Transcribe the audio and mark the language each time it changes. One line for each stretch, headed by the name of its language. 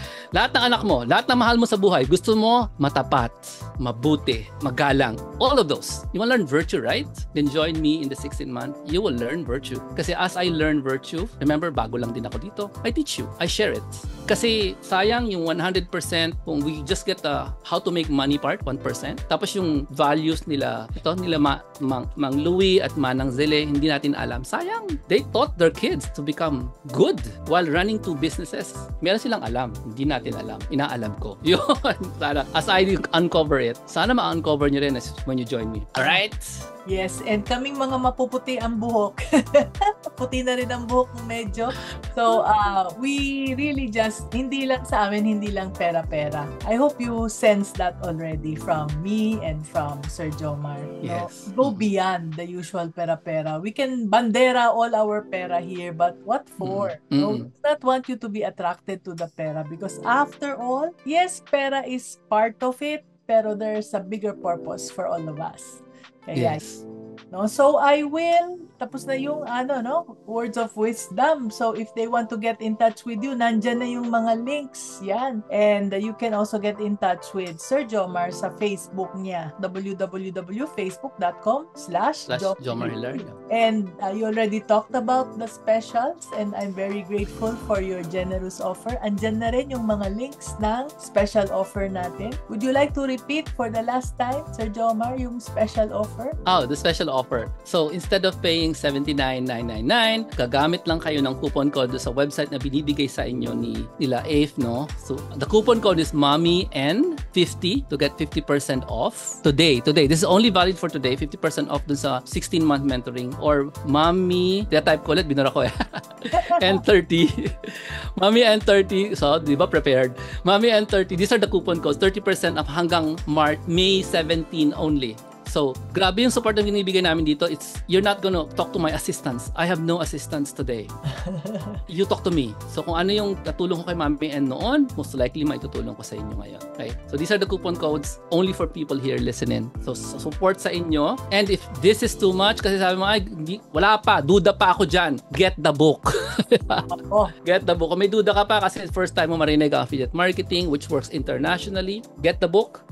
Filipino: Lahat ng anak mo, lahat ng mahal mo sa buhay, gusto mo matapat, mabuti, magalang.
English: All of those. You want to learn virtue, right? Then join me in the 16 month. You will learn virtue. Kasi as I learn virtue, remember,
Filipino: bago lang din ako dito,
English: I teach you. I share it.
Filipino: Kasi sayang yung
English: 100% kung we just get the how to make money part, 1%.
Filipino: Tapos yung values nila, Mang Louie at Manang Zele, hindi natin alam. Sayang.
English: They taught their kids to become good while running two businesses.
Filipino: Meron silang alam. Hindi natin alam. Inaalam ko. Yun.
English: Sana, as I uncover it,
Filipino: sana ma-uncover nyo rin
English: when you join me. Alright?
Filipino: Yes, and kaming mga mapuputi ang buhok. Puti na rin ang buhok mo medyo.
English: So, we really just,
Filipino: hindi lang sa amin, hindi lang pera-pera.
English: I hope you sense that already from me and from Sir Jomar. Yes. Go beyond the usual pera-pera. We can bandera all our pera here, but what for? We do not want you to be attracted to the pera because after all, yes, pera is part of it, pero there's a bigger purpose for all of us.
Filipino: Kaya,
English: yes. No? So I will,
Filipino: tapos na yung
English: words of wisdom.
Filipino: So if they want to get in touch with you, nandyan na yung mga links. Yan.
English: And you can also get in touch with Sir Jomar sa Facebook niya, www.facebook.com/Jomar Hilario. And you already talked about the specials and I'm very grateful for your generous offer.
Filipino: Andyan na rin yung mga links ng special offer natin.
English: Would you like to repeat for the last time, Sir Jomar,
Filipino: yung special offer?
English: The special offer. So, instead of paying $79,999,
Filipino: gagamit lang kayo ng coupon code sa website na binibigay sa inyo nila AIF,
English: no? So, the coupon code is MOMMYN50 to get 50% off today. This is only valid for today.
Filipino: 50% off dun sa 16-month mentoring or Mommy, type ko ulit, binura ko N30. Mommy N30. So, di ba prepared? Mommy N30.
English: These are the coupon codes. 30% off hanggang May 17 only. So,
Filipino: grabe yung support na binibigay namin dito.
English: You're not gonna talk to my assistants. I have no assistants today. You talk to me.
Filipino: So, kung ano yung natulong ko kay Mami N noon, most likely maitutulong ko sa inyo ngayon.
English: Okay? So, these are the coupon codes only for people here listening. So, support sa inyo. And if this is too much,
Filipino: kasi sabi mo, wala pa, duda pa ako dyan.
English: Get the book. Get the book.
Filipino: Kung may duda ka pa kasi first time mo marinig ang affiliate marketing,
English: which works internationally, get the book.